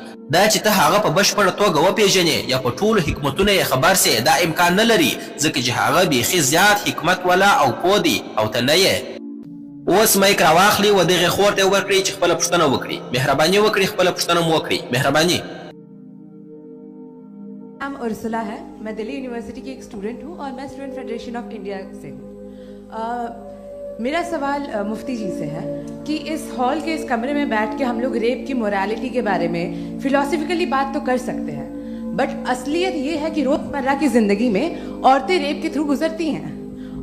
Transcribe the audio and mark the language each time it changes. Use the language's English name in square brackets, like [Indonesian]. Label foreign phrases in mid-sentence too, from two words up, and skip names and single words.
[Pashto] دا چې ته هغه په بشپړه توګه وپېژنې یا په ټولو حکمتونو یې خبر سې، دا امکان نه لري، ځکه چې هغه بیخي زیات حکمت والا او پوه دی او ته نه یې. اوس مایک راواخلي و دغې خور ته یې ورکړئ چې خپله پوښتنه وکړي. مهرباني وکړئ خپله پوښتنه مو وکړئ. مهرباني. [Hindi] नाम उर्सुला है। मैं दिल्ली यूनिवर्सिटी की एक स्टूडेंट हूँ और मैं स्टूडेंट फेडरेशन ऑफ इंडिया से हूँ। मेरा सवाल मुफ्ती जी से है कि इस हॉल के इस कमरे में बैठ के हम लोग रेप की मोरालिटी के बारे में फिलोसफिकली बात तो कर सकते हैं, बट असलियत ये है कि रोजमर्रा की जिंदगी में औरतें रेप के थ्रू गुजरती हैं।